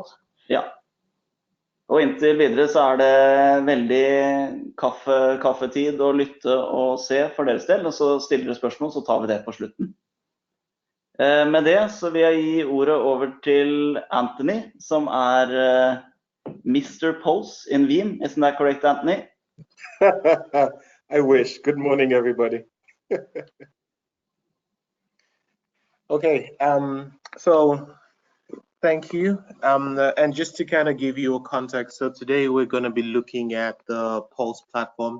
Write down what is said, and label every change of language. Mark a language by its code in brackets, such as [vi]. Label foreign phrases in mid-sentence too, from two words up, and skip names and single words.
[no] Ja. Og inntil videre så det veldig kaffetid å lytte og se for deres del, og så stiller dere spørsmål, så tar vi det på slutten. Med det så vil jeg gi ordet over til Anthony, som Mr. [en] Pulse in Veeam. Isn't that correct, Anthony? I wish. Good morning, everybody. Okay, so thank you. And just to kind of give you a context, so today we're going to be looking at the Pulse platform.